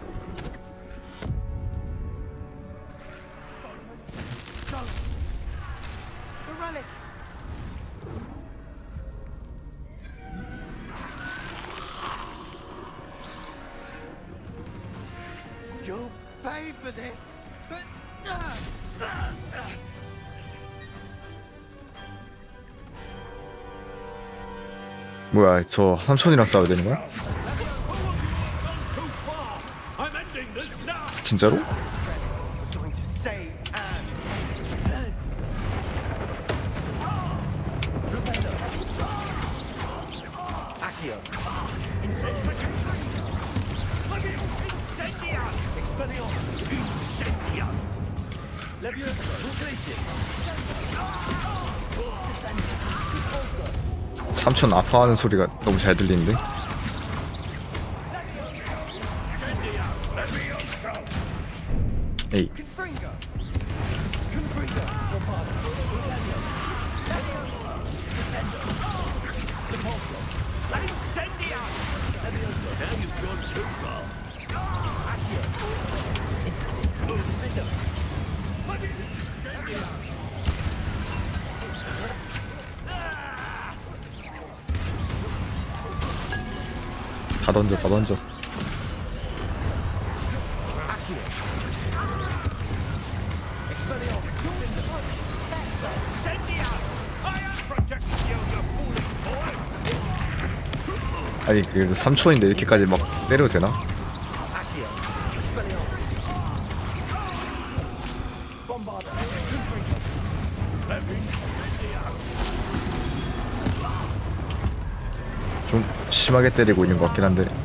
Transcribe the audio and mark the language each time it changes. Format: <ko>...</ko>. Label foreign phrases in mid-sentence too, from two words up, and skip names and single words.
<en>The relic! You'll pay for this!</en> <ko>뭐야 저 삼촌이랑 싸워야 되는 거야?</ko> <en>I'm ending this now!</en> <ko>진짜로?</ko> <en>I was going to save Anne.</en> <la>Accio. Incendio. Incendia. Expelliarmus. Incendia. Leviosa. Glacius. Descendo. Repulsor.</la> <ko>삼촌 아파하는 소리가 너무 잘 들리는데? 에이</ko> <la>Confringo. Confringo. Bombarder. Descendo. Repulsor. Incendia. Leviosa.</la> <en>Now you've gone too far.</en> <la>Accio. Incendio. Defendo.</la> <ko>다 던져 다 던져.</ko> <la>Accio. Expelliarmus. Incendia.</la> <en>I am protecting you, you foolish boy.</en> <ko>아니 그래도 삼촌인데 이렇게까지 막 때려도 되나?</ko> <la>Accio. Expelliarmus. Bombarder. Confringo.</la> <ko>좀 심하게 때리고 있는 것 같긴 한데.</ko>